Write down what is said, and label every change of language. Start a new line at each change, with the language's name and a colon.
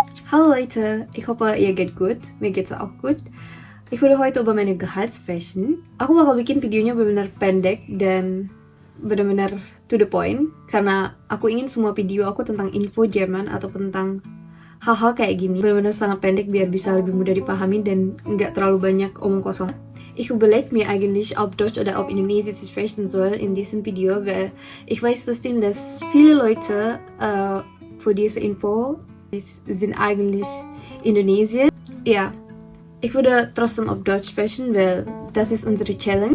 German: Hallo Leute, ich hoffe ihr geht gut, mir geht's auch gut. Ich würde heute über meine Gehalt sprechen.
Indonesian: Aku bakal bikin videonya benar-benar pendek dan benar-benar
English: to the point,
Indonesian: karena aku ingin semua video aku tentang info Jerman atau tentang hal-hal kayak gini benar-benar sangat pendek biar bisa lebih mudah dipahami dan nggak terlalu banyak omong kosong.
German: Ich überlege mir eigentlich, ob Deutsch oder ob Indonesisch sprechen soll in diesem Video, weil ich weiß bestimmt, dass viele Leute für diese Info sind eigentlich Indonesier. Ja, ich würde trotzdem auf Deutsch sprechen, weil das ist unsere Challenge.